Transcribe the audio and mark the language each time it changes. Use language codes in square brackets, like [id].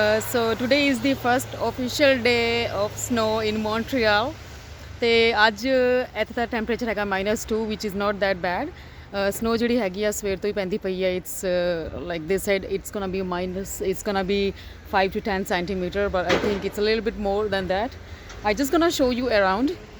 [en] So today is the first official day of snow in Montreal. [pa] ਤੇ ਅੱਜ ਇੱਥੇ ਦਾ temperature ਹੈਗਾ -2 [en] which is not that bad. [pa] Snow ਜਿਹੜੀ ਹੈਗੀ ਆ ਸਵੇਰ ਤੋਂ ਹੀ ਪੈਂਦੀ ਪਈ ਹੈ. [en] It's like they said it's gonna be it's gonna be 5 to 10 centimeter, but I think it's a little bit more than that. I just gonna show you around.